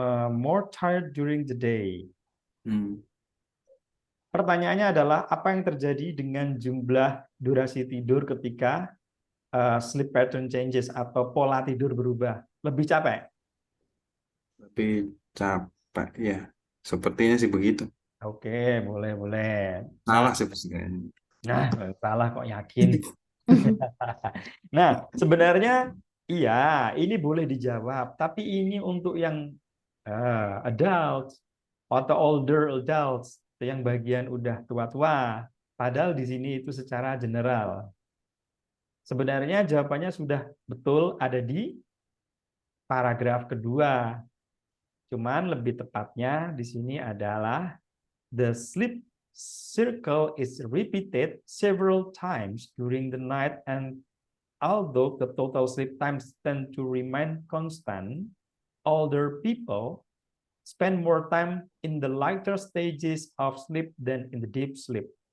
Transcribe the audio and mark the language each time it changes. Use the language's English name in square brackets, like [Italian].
[English] More tired during the day. Hmm. [Indonesian] Pertanyaannya adalah apa yang terjadi dengan jumlah durasi tidur ketika [English] sleep pattern changes [Indonesian] atau pola tidur berubah? Lebih capek? Lebih capek ya. Sepertinya sih begitu. Oke, boleh, boleh. Nah, Salah sih pasti kayaknya. nah, salah kok yakin. Nah, sebenarnya iya, ini boleh dijawab, tapi ini untuk yang adults atau older adults, yang bagian udah tua-tua. Padahal di sini itu secara general. Sebenarnya jawabannya sudah betul ada di paragraf kedua. Cuman lebih tepatnya di sini adalah [English] the sleep circle is repeated several times during the night, and although the total sleep times tend to remain constant, older people spend more time in the lighter stages of sleep than in the deep sleep.